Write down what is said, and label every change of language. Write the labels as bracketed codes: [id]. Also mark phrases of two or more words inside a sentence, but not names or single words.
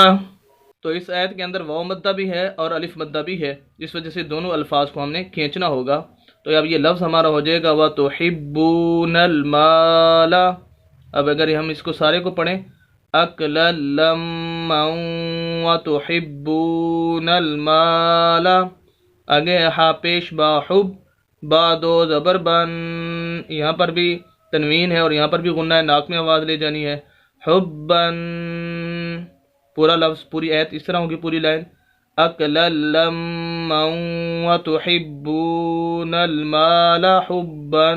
[ur] تو اس آیت کے اندر واو مدہ بھی ہے اور الف مدہ بھی ہے، جس وجہ سے دونوں الفاظ کو ہم نے کھینچنا ہوگا۔ تو اب یہ لفظ ہمارا ہو جائے گا [ar] وَتُحِبُّونَ الْمَالَ۔ [ur] اب اگر ہم اس کو سارے کو پڑھیں، [ar] اکللم وَتُحِبُّونَ الْمَالَ، [ur] آگے ہا پیش با حب، با دو زبر بن، یہاں پر بھی تنوین ہے اور یہاں پر بھی غنہ ہے، ناک میں آواز لے جانی ہے، حبن، پورا لفظ پوری آیت اس طرح ہوگی، پوری لائن [ar] اکللم وتحبون المال حبن۔